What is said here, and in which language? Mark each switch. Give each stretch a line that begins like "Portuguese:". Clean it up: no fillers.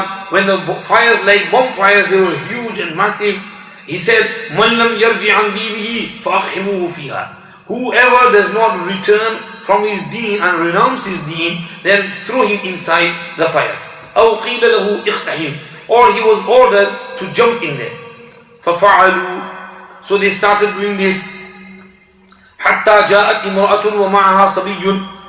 English: When the fires, like bomb fires, they were huge and massive. He said,
Arabic: مَنْ لَمْ يَرْجِعْ عَنْ دِينِهِ فَأَخْحِمُوهُ فِيهَا.
English: Whoever does not return from his deen and renounce his deen, then throw him inside the fire.
Arabic: أَوْ قِيلَ لَهُ اِخْتَحِمْ.
English: Or he was ordered to jump in there.
Arabic: فَفَعَلُوا.
English: So they started doing this.
Arabic: حَتَّى جَاءَتْ إِمْرَأَةٌ وَمَعَهَا صَبِيٌّ.